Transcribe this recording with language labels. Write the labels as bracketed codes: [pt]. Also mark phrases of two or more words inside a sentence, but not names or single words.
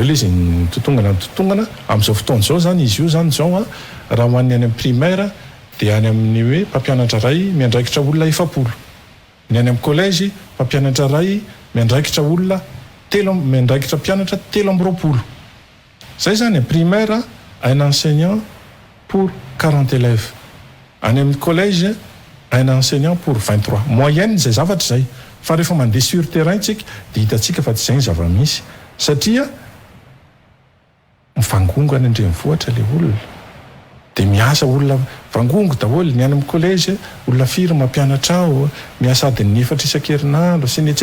[mg] le izy nytotongana am'izao fotoana zao zany izy io zany zao a raha hoan'ny any amin'ny primaire de any amin'ny hoe mpampianatra ray miandraikitra olona 7 ny any amin'ny collège mpampianatra ray miandraikitra olona miandraikitra mpianatra 3 zay zany [fr] primaire un enseignant pour 40 élèves [mg] any amin'ny collège [fr] un enseignant pour 23 moyenne [mg] zay zavatra zay fa rehefa mandeha [fr] sur terrain [mg] tsika de hitatsika fa tsy zay ny zava-misy satria mivangongo any andrenivohitra le olona de miasa olona vangongo daholo ny any amin'ny collège olona firy mampianatra ao miasa adiny 4 isan-kerinandro sy ny